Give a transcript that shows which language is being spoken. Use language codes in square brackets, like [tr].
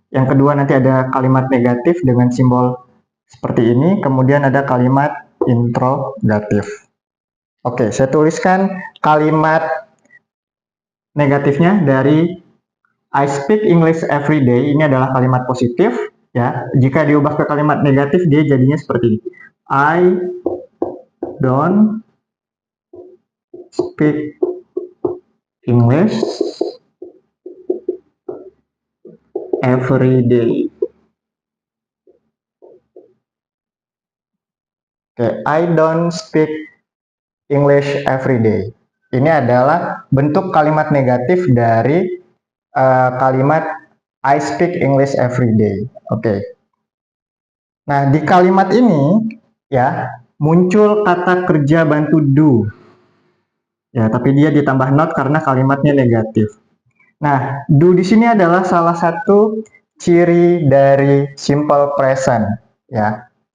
[id] Yang kedua nanti ada kalimat negatif dengan simbol seperti ini, kemudian ada kalimat interrogatif. Oke, saya tuliskan kalimat negatifnya dari [en] I speak English every day. [id] Ini adalah kalimat positif ya. Jika diubah ke kalimat negatif dia jadinya seperti ini. [en] I don't speak English every day. Oke, I don't speak English every day. [id] Ini adalah bentuk kalimat negatif dari kalimat [en] I speak English every day. [id] Oke. Nah, di kalimat ini ya muncul kata kerja bantu do. Ya, tapi dia ditambah not karena kalimatnya negatif. Nah, do di sini adalah salah satu ciri dari simple present ya.